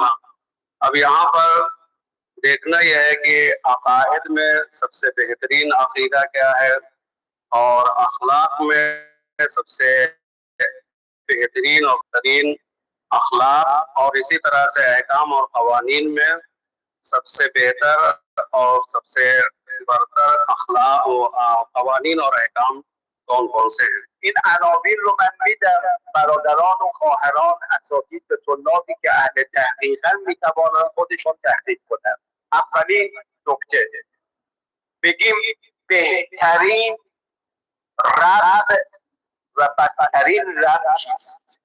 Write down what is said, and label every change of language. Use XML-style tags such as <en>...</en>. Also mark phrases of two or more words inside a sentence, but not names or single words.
<ur>اب یہاں پر دیکھنا یہ ہے کہ عقائد میں سب سے بہترین عقیدہ کیا ہے اور اخلاق میں سب سے بہترین اور ترین اخلاق، اور اسی طرح سے احکام اور قوانین میں سب سے بہتر اور سب سے برتر اخلاق قوانین اور احکام کون کون سے ہیں.</ur> <fa>این عناوین رو من میدم برادران و خواهران اساتید به طلابی که اهل تحقیقاً میتوانند خودشون تحقیق کنند. اولین نکته بگیم بهترین رب و بدترین رب چیست؟</fa>